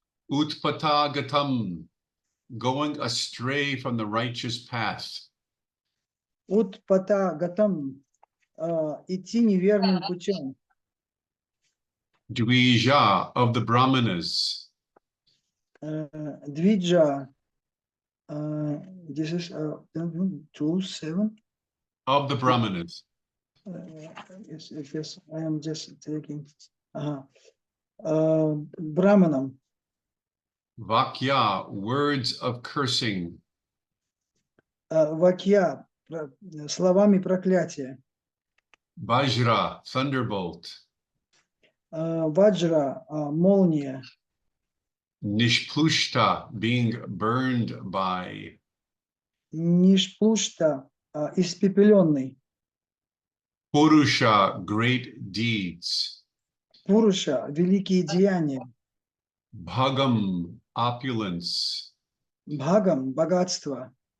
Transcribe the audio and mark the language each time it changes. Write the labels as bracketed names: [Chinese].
[English] Utpatagatam, going astray from the righteous path. [Russian] Utpatagatam, идти неверным путем. [English] Dvija, of the Brahmanas. Двиджа, this is 2:7. Of the Brahmanas. Yes, I am just taking. Brahmanam. Vakya, words of cursing. [Russian] Vakya, словами проклятия. [English] Vajra, thunderbolt. [Russian] Vajra, молния. [English] Nishpushta, being burned by. [Russian] Nishpushta, испепеленный. [English] Purusha, great deeds. [Russian] Пуруша – великие деяния. [English] Bhagam, opulence. [Russian] Бхагам – богатство.